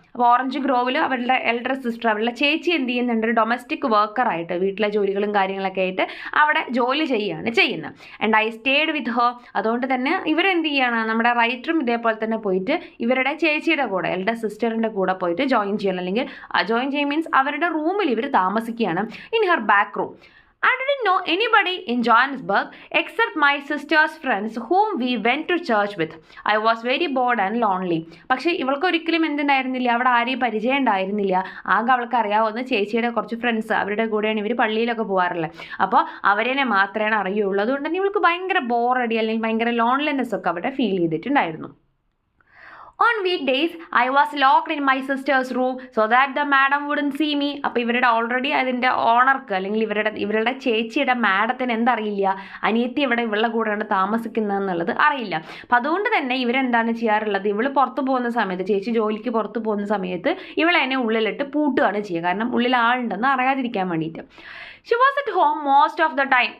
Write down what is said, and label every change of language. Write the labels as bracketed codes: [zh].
[ml] അപ്പോൾ ഓറഞ്ച് ഗ്രോവിൽ അവരുടെ elder sister, അവരുടെ ചേച്ചി എന്ത് ചെയ്യുന്നുണ്ട്, ഒരു ഡൊമസ്റ്റിക് വർക്കറായിട്ട് വീട്ടിലെ ജോലികളും കാര്യങ്ങളൊക്കെ ആയിട്ട് അവിടെ ജോലി ചെയ്യുന്നത്. [en] And I stayed with her. [ml] അതുകൊണ്ട് തന്നെ ഇവരെന്ത് ചെയ്യാണ്, നമ്മുടെ റൈറ്ററും ഇതേപോലെ തന്നെ പോയിട്ട് ഇവരുടെ ചേച്ചിയുടെ കൂടെ, എൽഡർ സിസ്റ്ററിൻ്റെ കൂടെ പോയിട്ട് ജോയിൻ ചെയ്യണം. അല്ലെങ്കിൽ ജോയിൻ ചെയ്യും മീൻസ് അവരുടെ റൂമിൽ ഇവർ താമസിക്കുകയാണ്, [en] In her back room. I didn't know anybody in Johannesburg except my sister's friends whom we went to church with. I was very bored and lonely. [ml] പക്ഷേ ഇവൾക്ക് ഒരിക്കലും എന്തുണ്ടായിരുന്നില്ല, അവിടെ ആരെയും പരിചയം ഉണ്ടായിരുന്നില്ല. ആകെ അവൾക്ക് അറിയാവുന്ന ചേച്ചിയുടെ കുറച്ച് ഫ്രണ്ട്സ്, അവരുടെ കൂടെയാണ് ഇവർ പള്ളിയിലൊക്കെ പോകാറുള്ളത്. അപ്പോൾ അവരെ മാത്രമേ അറിയുള്ളൂ. അതുകൊണ്ട് തന്നെ ഇവൾക്ക് ഭയങ്കര ബോറടി അല്ലെങ്കിൽ ഭയങ്കര ലോൺലിനെസ് ഒക്കെ അവിടെ ഫീൽ ചെയ്തിട്ടുണ്ടായിരുന്നു. [en] On weekdays, I was locked in my sister's room so that the madam wouldn't see me. [ml] അപ്പോൾ ഇവരുടെ ഓൾറെഡി അതിൻ്റെ ഓണർക്ക് അല്ലെങ്കിൽ ഇവരുടെ ചേച്ചിയുടെ മാഡത്തിന് എന്തറിയില്ല, അനിയത്തി ഇവളുടെ കൂടെയാണ് താമസിക്കുന്നതെന്നുള്ളത് അറിയില്ല. അപ്പം അതുകൊണ്ട് തന്നെ ഇവരെന്താണ് ചെയ്യാറുള്ളത്, ഇവൾ പുറത്ത് പോകുന്ന സമയത്ത്, ചേച്ചി ജോലിക്ക് പുറത്ത് പോകുന്ന സമയത്ത് ഇവളെന്നെ ഉള്ളിലിട്ട് പൂട്ടുകയാണ് ചെയ്യുക. കാരണം ഉള്ളിൽ ആളുണ്ടെന്ന് അറിയാതിരിക്കാൻ വേണ്ടിയിട്ട്. [en] She was at home most of the time.